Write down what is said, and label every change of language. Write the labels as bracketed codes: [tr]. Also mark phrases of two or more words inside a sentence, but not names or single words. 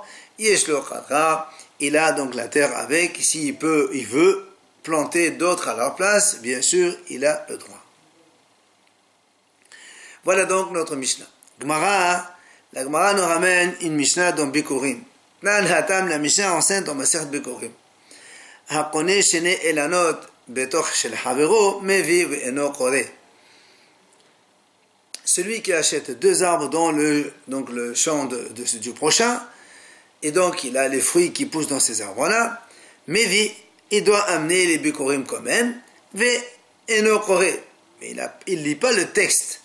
[fr] Il a donc la terre avec. S'il il veut planter d'autres à leur place, bien sûr, il a le droit. Voilà donc notre Mishnah. La Gemara nous ramène une Mishnah dans Bikurim. La Mishnah enseigne dans Masechet Bikurim. [he] הקונה שני אילנות בתוך של חבירו מביא ואינו קורא. [fr] Celui qui achète deux arbres dans le champ du prochain, et donc il a les fruits qui poussent dans ces arbres-là, mevi, il doit amener les Bikurim quand même, [he] ואינו קורא. [fr] Mais il lit pas le texte.